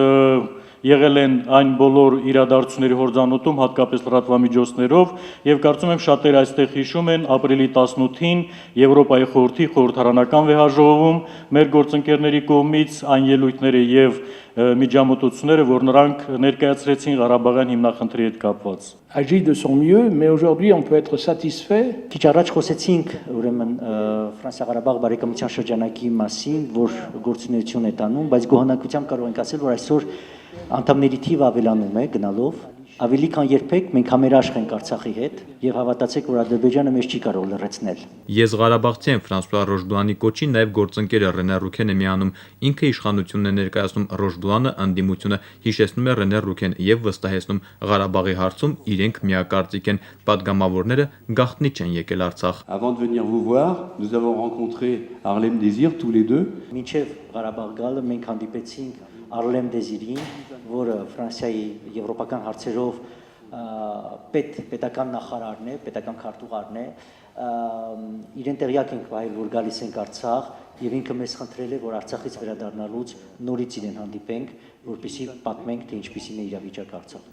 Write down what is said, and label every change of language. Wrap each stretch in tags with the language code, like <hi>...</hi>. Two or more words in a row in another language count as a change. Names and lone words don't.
<hy>եղել են այն բոլոր իրադարձությունների հորձանուտում, հատկապես լրատվամիջոցներով, եւ կարծում եմ շատերը այստեղ հիշում են ապրիլի 18-ին Եվրոպայի խորհրդի խորհրդարանական վեհաժողովում մեր գործընկերների կողմից այն ելույթները եւ միջամտությունները, որ նրանք ներկայացրեցին Ղարաբաղյան հիմնախնդրի հետ կապված։</hy> <fr>Agit de son mieux, mais aujourd'hui on peut être satisfait.</fr> <hy>Քիչ առաջ խոսեցինք ուրեմն Ֆրանսիա-Ղարաբաղ բարեկամության շրջանակի մասին, որ գործունեություն է տանում, բայց գոհանակությամբ կարող ենք ասել, որ այսօր անդամների թիվը ավելանում է գնալով, ավելի քան երբեք մենք համերաշխ ենք Արցախի հետ եւ հավատացեք, որ Ադրբեջանը մեզ չի կարող լրացնել։ Ես Ղարաբաղցի եմ Ֆրանսուଆ Ռոշբլանի կոչի, նաև գործընկերը Ռենե Ռուքեն է միանում, ինքը իշխանությունն է ներկայացնում Ռոշբլանը, ընդդիմությունը հիշեցնում է Ռենե Ռուքեն եւ վստահեցնում Ղարաբաղի հարցում իրենք միակարծիք են, պատգամավորները գաղտնի չեն եկել Արցախ։</hy> <fr>Avant de venir vous voir, nous avons rencontré Harlem Désir tous les deux.</fr> <hy>Մինչև Ղարաբաղ գալը մենք հանդիպեցինք Արլեմ Դեզիրին, որը Ֆրանսիայի եվրոպական հարցերով պետական նախարարն է, պետական քարտուղարն է, իրեն տեղյակ ենք վայել, որ գալիս ենք Արցախ եւ ինքը մեզ խնդրել է, որ Արցախից վերադառնալուց նորից իրեն հանդիպենք, որպեսզի պատմենք, թե ինչպիսին է իրավիճակը Արցախում։</hy>